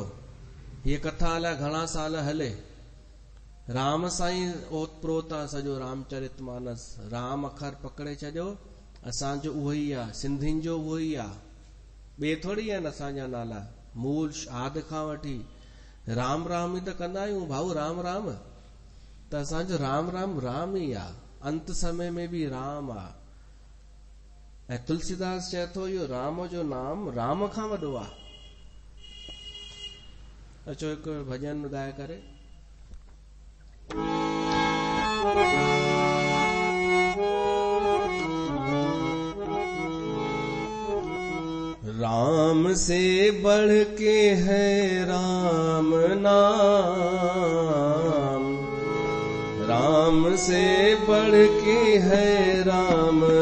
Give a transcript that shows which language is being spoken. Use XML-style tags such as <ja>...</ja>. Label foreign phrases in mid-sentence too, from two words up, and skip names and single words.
<sd>हीअ कथा अलाए घणा साल हले। राम साईं ओतप्रोत आहे सॼो रामचरितमानस। राम अखर पकड़े छॾियो, असांजो उहो ई आहे, सिंधियुनि जो उहो ई आहे। ॿिए थोड़ी आहिनि असांजा नाला। मूल आदि खां वठी राम राम ई त कंदा आहियूं भाऊ। राम राम त असांजो राम राम राम ई आहे। अंत समय में बि राम आहे। ऐं तुलसीदास चए थो इहो राम जो नाम राम खां वॾो आहे। अचो हिकु भॼन ॻाए करे।</sd> <hi>राम से बढ़ के है राम नाम, राम से बढ़ के है राम</hi>